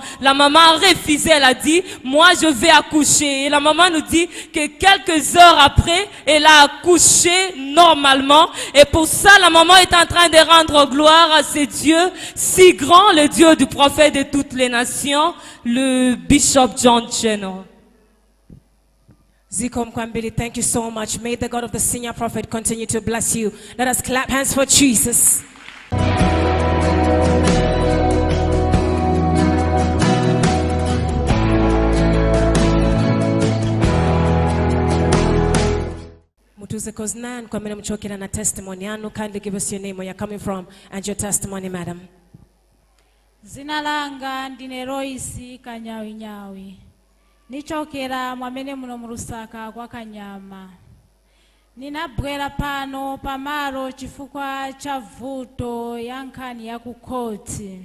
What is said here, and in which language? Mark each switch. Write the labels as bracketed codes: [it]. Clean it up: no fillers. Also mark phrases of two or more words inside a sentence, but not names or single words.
[fr] La maman a refusé, elle a dit, moi je vais accoucher. Et la maman nous dit que quelques heures après, elle a accouché normalement. Et pour ça, la maman est en train de rendre gloire à ce Dieu si grand, le Dieu du prophète de toutes les nations, le Bishop John General. [ny] Zikom Kwambili, [en] thank you so much. May the God of the senior prophet continue to bless you. Let us clap hands for Jesus. [ny] Mutuze Koznan, kwa mene mchokina na testimony yanu. [en] Kindly give us your name, where you're coming from, and your testimony, madam. [ny] Zina langa ndine Royce Kanyawi. Nichokera mwamene muno mu Lusaka kwa Kanyama. Ninabwera pano pamalo chifukwa cha vuto ya nkhani ya kukoti.